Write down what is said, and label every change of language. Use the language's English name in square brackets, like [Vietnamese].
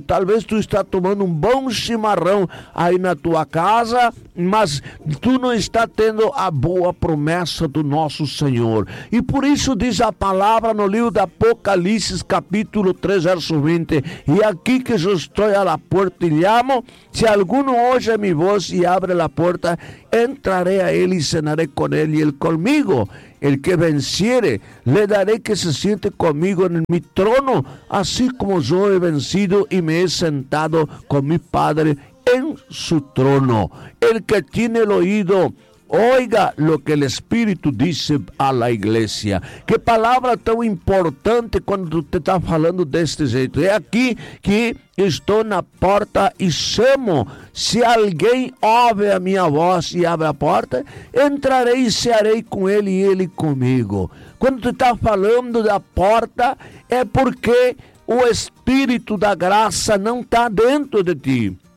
[Portuguese] Talvez tu está tomando um bom chimarrão aí na tua casa, mas tu não está tendo a boa promessa do nosso Senhor. E por isso diz a palavra no livro da Apocalipse, capítulo 3, verso 20. E aqui que eu estou à porta e chamo, se algum ouve a minha voz e abre a porta, entrarei a ele e cenarei com ele e ele comigo. [Spanish] El que venciere, le daré que se siente conmigo en mi trono, así como yo he vencido y me he sentado con mi Padre en su trono. El que tiene el oído, oiga lo que el Espíritu dice a la iglesia. Qué palabra tan importante cuando te está hablando de este jeito. Es aquí [Portuguese] que estou na porta e chamo. Se alguém ouve a minha voz e abre a porta, entrarei e cearei com ele e ele comigo. Quando tu está falando da porta, é porque o Espírito da graça não está dentro de ti.